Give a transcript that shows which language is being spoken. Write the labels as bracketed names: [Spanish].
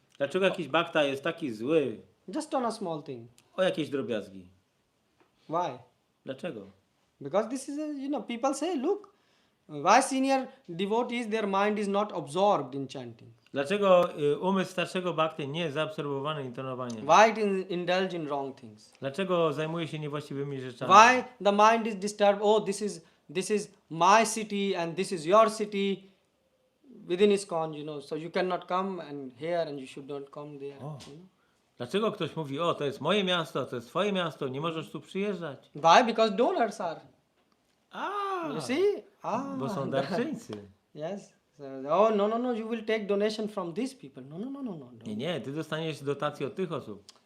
[Polish] Dlaczego jakiś bakta jest taki zły [English] just on a small thing? [Polish] o jakieś drobiazgi? [English] Why? [Polish] Dlaczego? [English] Because this is people say, look, why senior devotees, their mind is not absorbed in chanting? [Polish] Dlaczego umysł starszego bakty nie jest zaabsorbowany intonowaniem? [English] Why it indulge in wrong things? [Polish] Dlaczego zajmuje się niewłaściwymi rzeczami? [English] Why the mind is disturbed? Oh, this is my city and this is your city within ISKCON, so you cannot come and here and you should not come there. [Polish] Dlaczego ktoś mówi, o, to jest moje miasto, to jest twoje miasto, nie możesz tu przyjeżdżać? [English] Why? Because donors are. [Polish] A, [English] You see? [Polish] bo są darczyńcy. [English] Yes. So, no, you will take donation from these people. [Polish] No. Nie, ty dostaniesz dotację od tych osób.